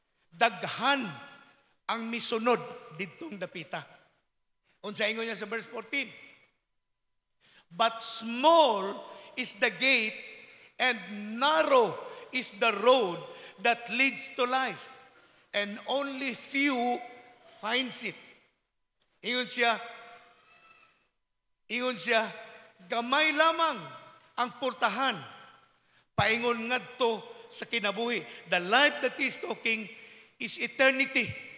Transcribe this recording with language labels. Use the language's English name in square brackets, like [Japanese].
[Cebuano] Daghan ang misunod didtong dapita. Unsa ingon niya sa verse 14? [English] But small is the gate and narrow is the road that leads to life, and only few finds it. [Cebuano] Ingon siya, gamay lamang ang purtahan, paingon ngadto sa kinabuhi. [English] The life that is talking is eternity.